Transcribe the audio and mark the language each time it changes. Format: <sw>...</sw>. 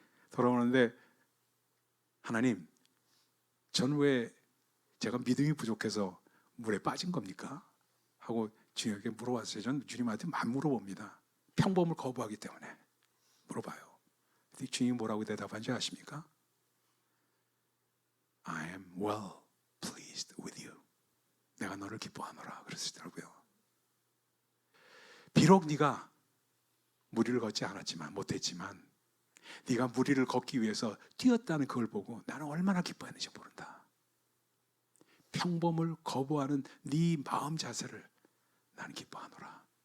<ko>돌아오는데 하나님, 전 왜 제가 믿음이 부족해서 물에 빠진 겁니까? 하고 주님에게 물어봤어요. 저는 주님한테 만 물어봅니다. 평범을 거부하기 때문에 물어봐요. 주님이 뭐라고 대답한지 아십니까?</ko> <en>I am well pleased with you.</en> <ko>내가 너를 기뻐하노라 그러시더라고요. 비록 네가 무리를 걷지 않았지만 못했지만 네가 무리를 걷기 위해서 뛰었다는 그걸 보고 나는 얼마나 기뻐했는지 모른다. 평범을 거부하는 네 마음 자세를 나는 기뻐하노라.</ko>